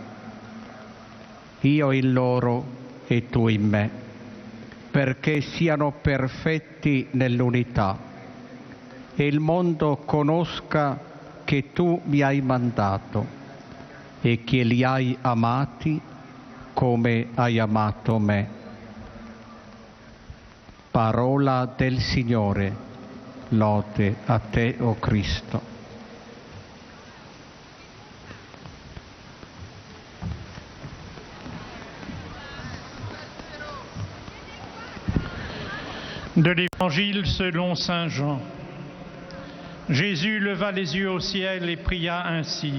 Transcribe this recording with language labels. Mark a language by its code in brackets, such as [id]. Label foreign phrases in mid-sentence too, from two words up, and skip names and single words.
[it] Io in loro e tu in me, perché siano perfetti nell'unità e il mondo conosca che tu mi hai mandato e che li hai amati come hai amato me. Parola del Signore, lode a te, o Cristo. [fr] De l'Évangile selon Saint Jean. Jésus leva les yeux au ciel et pria ainsi.